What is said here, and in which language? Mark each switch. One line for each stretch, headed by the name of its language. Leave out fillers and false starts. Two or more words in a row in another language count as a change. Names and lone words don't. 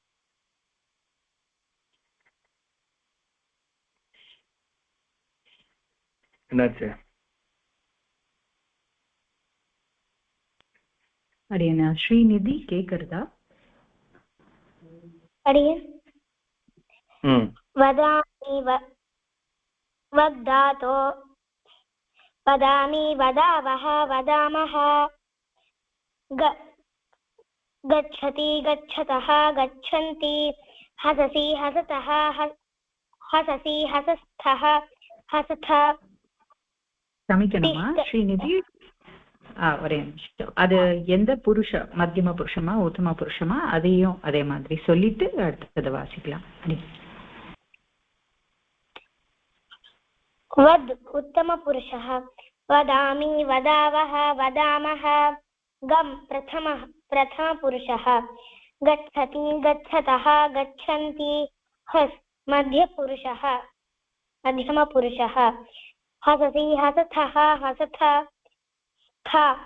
Tamil: என்னாச்சு அடியன் ஸ்ரீநிதி கேக்குறதா
Sanskrit: அடியன் वदामि वदातो वदामि वदावः वदामः गच्छति गच्छतः गच्छन्ति हससि हसतः हससि हसस्थः हसथ
Tamil: சமிக்கணுமா ஸ்ரீநிதி ஒரே நிமிஷம் அது எந்த புருஷ மத்தியம புருஷமா உத்தம புருஷமா அதையும் அதே மாதிரி சொல்லிட்டு அடுத்ததை வாசிக்கலாம்
Sanskrit: वद उत्तमपुरुषः वदामि वदावः वदामः गम प्रथमपुरुषः गच्छति गच्छतः गच्छन्ति हस् मध्यपुरुषः मध्यमपुरुषः हससि हसथः हसथ स्था